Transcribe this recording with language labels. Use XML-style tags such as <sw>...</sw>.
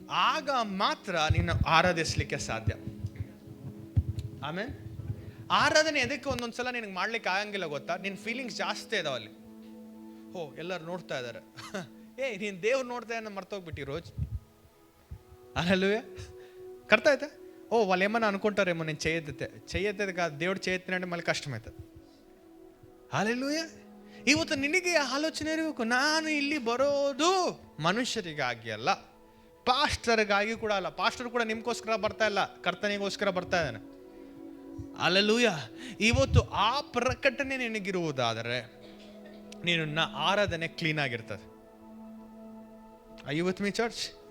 <kn>ಆಗ ಮಾತ್ರ ನೀನು ಆರಾಧಿಸ್ಲಿಕ್ಕೆ ಸಾಧ್ಯ. ಆಮೇಲೆ ಆರಾಧನೆ ಎದಕ್ಕೆ ಒಂದೊಂದ್ಸಲ ನಿನಗೆ ಮಾಡ್ಲಿಕ್ಕೆ ಆಗಂಗಿಲ್ಲ ಗೊತ್ತಾ? ನಿನ್ನ ಫೀಲಿಂಗ್ಸ್ ಜಾಸ್ತಿ ಇದಾವಲ್ಲಿ. ಎಲ್ಲರೂ ನೋಡ್ತಾ ಇದ್ದಾರೆ, ನೀನು ದೇವ್ರು ನೋಡ್ತಾ ಇದ್ದ ಮರ್ತೋಗ್ಬಿಟ್ಟಿ ರೋಜ್. ಅಲ್ಲೂಯ ಕರ್ತಾ ಆಯ್ತಾ?</kn> <te>వాళ్ళేమన్నా అనుకుంటారేమో నేను చేయొద్దు కాదు, దేవుడు చేయొద్దు మళ్ళీ కష్టమవుతుంది. హల్లెలూಯ.</te> <kn>ಇವತ್ತು ನಿನಗೆ ಆಲೋಚನೆ ಇರಬೇಕು, ನಾನು ಇಲ್ಲಿ ಬರೋದು ಮನುಷ್ಯರಿಗಾಗಿ ಅಲ್ಲ, ಪಾಸ್ಟರ್ಗಾಗಿ ಕೂಡ ಅಲ್ಲ. ಪಾಸ್ಟರ್ ಕೂಡ ನಿಮ್ಗೋಸ್ಕರ ಬರ್ತಾ ಇಲ್ಲ, ಕರ್ತನಿಗೋಸ್ಕರ ಬರ್ತಾ ಇದ್ದಾನೆ. ಹಲ್ಲೆಲೂಯ. ಇವತ್ತು ಆ ಪ್ರಕಟಣೆ ನಿನಗಿರುವುದಾದರೆ ನಿನ್ನ ಆರಾಧನೆ ಕ್ಲೀನ್ ಆಗಿರ್ತದೆ.</kn> <en>I you with me church?</en>